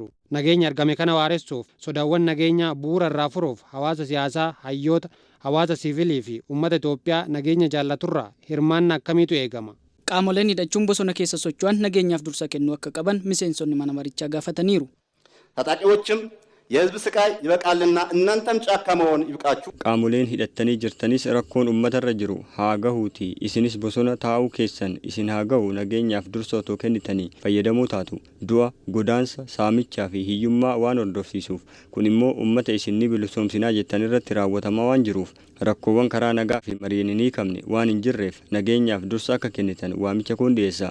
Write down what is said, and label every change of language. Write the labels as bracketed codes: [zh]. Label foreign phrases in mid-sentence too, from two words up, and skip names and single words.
[om] Nageenya argame kana waaressuuf sodaawwan nageenyaa bu'uura irraa furuuf hawaasa siyaasaa, hayyoota, hawaasa siviilii fi uummata Itoophiyaa nageenya jaallaturraa hirmaannaa akkamiitu eegama? qaamoleen hidhachuun bosona keessa socho'an nageenyaaf dursa kennuu akka qaban miseensonni mana marichaa gaafataniiru. [am] ታጣቂዎችም የህዝብ ስቃይ ይበቃልና እናንተም ጫካ መሆን ይብቃችሁ። [om] qaamoleen hidhattanii jirtanis rakkoon uummatarra jiru haa gahuuti isinis bosona taa'uu keessan isin haa gahu nageenyaaf dursa otoo kennitanii fayyadamoo taatu. Du'a, godaansa, saamichaa fi hiyyummaa waan hordofsiisuuf kun immoo uummata isin ni bilisoomsinaa jettan irratti raawwatamaa waan jiruuf rakkoowwan karaa nagaa fi mariin hin hiikamne waan hin jirreef nageenyaaf dursa akka kennitan waamicha koon dhiyeessa.